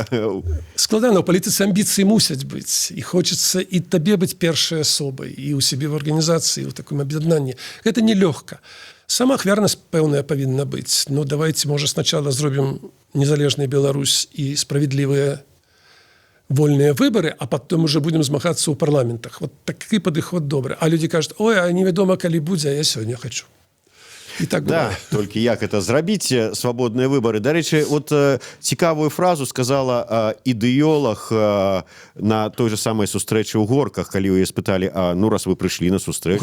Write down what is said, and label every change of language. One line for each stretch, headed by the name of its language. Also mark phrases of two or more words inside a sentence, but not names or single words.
Belarusian: Складана, у палітыцы амбіцыі мусяць быць. І хочацца і табе быць першай асобай, і ў сябе в арганізацыі, у такім аб'яднанні. Гэта нелёгка. Сама ахвярнасць пэўная павінна быць. Ну, давайте, можа, сначала зробім незалежную Беларусь і справедливыя вольныя выбары,
Russian: а потом уже
Belarusian: будем змагацца ў парламентах. Вот такі падыход добры. А людзі кажуць, ой, а невядома, калі будзе, а я сёння хочу. І так да, толькі як это зрабіць, свабодныя выбары. Дарэчы, вот цікавую фразу сказала ідэолог на той же самай сустрэчы ў Горках, калі яе спыталі, ну раз вы прыйшлі на сустрэчу...